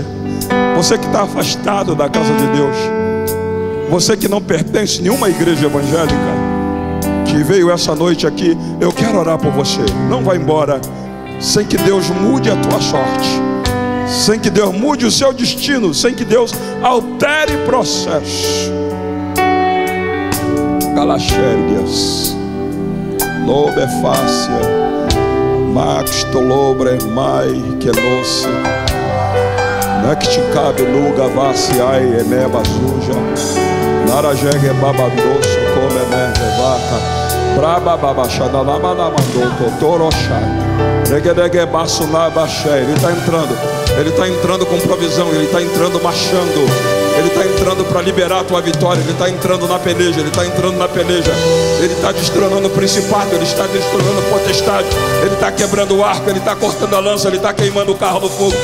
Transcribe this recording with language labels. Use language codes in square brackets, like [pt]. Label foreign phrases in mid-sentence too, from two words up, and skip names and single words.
[pt] Você que está afastado da casa de Deus, você que não pertence a nenhuma igreja evangélica, que veio essa noite aqui, eu quero orar por você. Não vá embora sem que Deus mude a tua sorte, sem que Deus mude o seu destino, sem que Deus altere processo. Galaxérias, Lobefácia, Max Tolobre, Mai, Kenossi, Necticabe, Luga, Vaciai, Eneba, Zuja, Narajegue, Babadoso, Comene, Vaca. Braba babachada lá mandou totorochá. Reguedegue basuna baxé. Ele está entrando com provisão, ele está entrando marchando, ele está entrando para liberar a tua vitória, ele está entrando na peleja, ele está entrando na peleja, ele está destronando o principado, ele está destronando a potestade, ele está quebrando o arco, ele está cortando a lança, ele está queimando o carro no fogo.